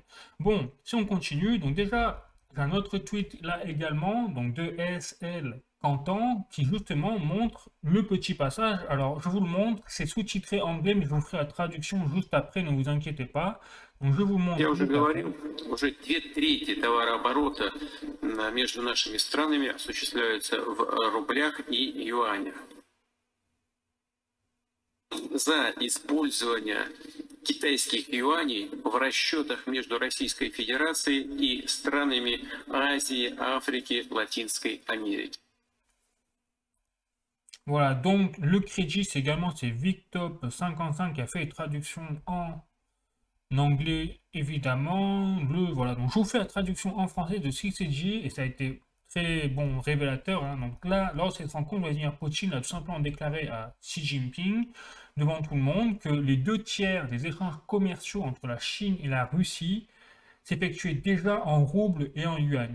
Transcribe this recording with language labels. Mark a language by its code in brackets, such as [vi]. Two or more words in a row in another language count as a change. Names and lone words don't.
[fr] Bon, si on continue, donc déjà, j'ai un autre tweet là également, donc de ESL Canton, qui justement montre le petit passage. Alors, je vous le montre, c'est sous-titré anglais, mais je vous ferai la traduction juste après, ne vous inquiétez pas. Donc, je vous montre [ru] Я уже [fr] le passage. [ru] говорил, уже 2/3 товарооборота между нашими странами осуществляются в рублях и юанях. За использование китайских юаней в расчетах между Российской Федерацией и странами Азии, Африки, Латинской Америки. [fr] Voilà, donc le crédit, c'est également c'est Victop55 qui a fait les traductions en anglais, évidemment. Voilà, donc je vous fais la traduction en français de CCG et ça a été très bon révélateur. Hein. Donc là, lors de cette rencontre, Vladimir Poutine a tout simplement déclaré à Xi Jinping, devant tout le monde, que les 2/3 des échanges commerciaux entre la Chine et la Russie s'effectuaient déjà en roubles et en yuan.